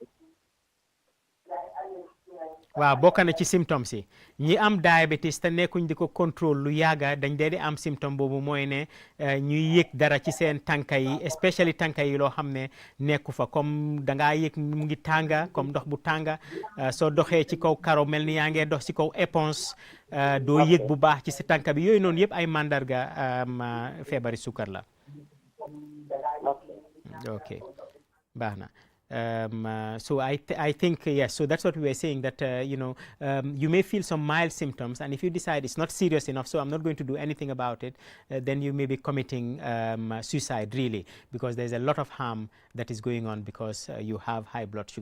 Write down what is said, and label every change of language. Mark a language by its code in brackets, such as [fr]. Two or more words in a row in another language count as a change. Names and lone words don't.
[wo] waaw bokk na ci symptômes yi ñi am diabetes te nekkuñ di ko contrôle lu yàgga dañ dee di am symptôme boobu mooy ne ñuy yëg dara ci seen tànka yi especially tànka yi loo xam ne nekku fa comme dangaa yëg mu ngi tànga comme ndox bu tànga soo doxee ci kaw karo mel ni yaa ngee dox ci kaw éponge doo yëg bu baax ci sa tànka bi yooyu noonu yëpp ay mandarga feebari sukar la. ok baax na. [en] So I think, yes, so that's what we were saying, that, you may feel some mild symptoms, and if you decide it's not serious enough, so I'm not going to do anything about it, then you may be committing suicide, really, because there's a lot of harm that is going on because you have high blood sugar.